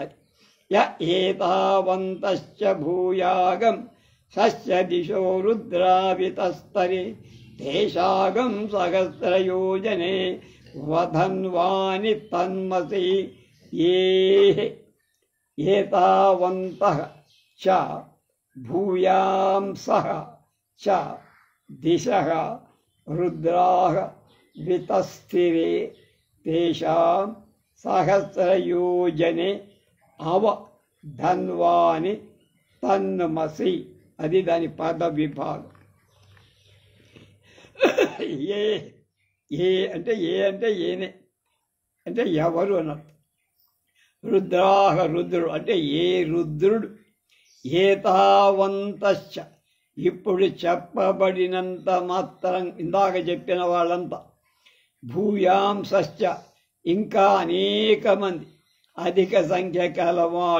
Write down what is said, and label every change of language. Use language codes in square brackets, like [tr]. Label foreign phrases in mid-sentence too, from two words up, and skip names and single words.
[sa] ఏతావంతశ్చ భూయాగం సస్య దిశో రుద్రావితస్తరే తేషాగం సహస్రయోజనే వధన్వాని తన్మసి. ఏతావంతః చ భూయాంసః చ దిశః रुद्राः वितस्थिरे तेषां सहस्रयोजने अव धन्वानि तन्मसि [te] అది దాని పద విభాగం. ఏ అంటే ఏనే అంటే ఎవరు అన్నట్టు. రుద్రాహ రుద్రుడు అంటే ఏ రుద్రుడు ఏతావంతశ్చ ఇప్పుడు చెప్పబడినంత మాత్రం ఇందాక చెప్పిన వాళ్ళంతా భూయాంశశ్చ ఇంకా అనేక మంది అధిక సంఖ్య కలవాడు.